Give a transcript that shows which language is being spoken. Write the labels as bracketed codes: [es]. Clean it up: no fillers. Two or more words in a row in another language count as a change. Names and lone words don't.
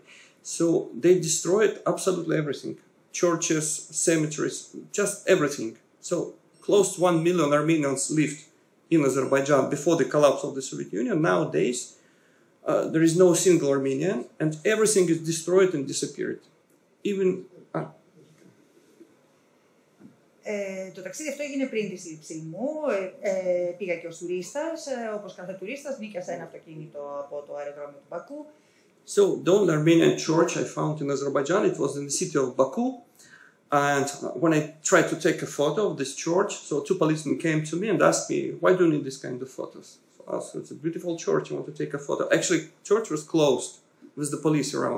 [en] So they destroyed absolutely everything. Churches, cemeteries, just everything. So close to 1 million Armenians lived in Azerbaijan before the collapse of the Soviet Union. Nowadays, there is no single Armenian, and everything is destroyed and disappeared. Even... [el] Το ταξίδι αυτό έγινε πριν τη σύλληψή μου. Πήγα και ως τουρίστας. Όπως κάθε τουρίστας, νίκιασα ένα αυτοκίνητο από το αεροδρόμιο του Μπακού. [en] So, the only Armenian church I found in Azerbaijan, it was in the city of Baku. And when I tried to take a photo of this church, so 2 policemen came to me and asked me, why do you need this kind of photos? So I said, it's a beautiful church, you want to take a photo. Actually, church was closed with the police around.